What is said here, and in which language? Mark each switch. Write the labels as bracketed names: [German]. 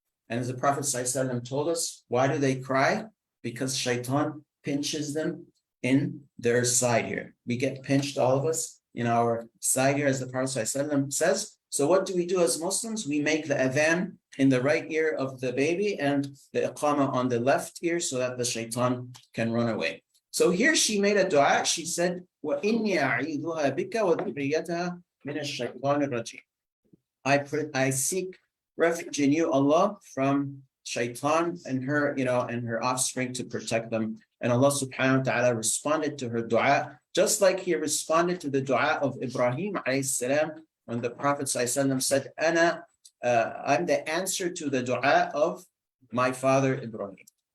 [English] And as the Prophet ﷺ told us, why do they cry? Because shaitan pinches them in their side here. We get pinched, all of us, in our side here, as the Prophet ﷺ says. So what do we do as Muslims? We make the adhan in the right ear of the baby and the iqamah on the left ear so that the shaitan can run away. So here she made a dua. She said, [Arabic] وَإِنِّي أَعِيذُهَا بِكَ وَذُرِّيَّتَهَا مِنَ الشَّيْطَانِ الرَّجِيمِ. [English] I seek refuge in you, Allah, from shaitan and her, and her offspring, to protect them. And Allah subhanahu wa ta'ala responded to her dua, just like he responded to the dua of Ibrahim alayhi salam, when the Prophet ﷺ said, I'm the answer to the dua of my father Ibrahim.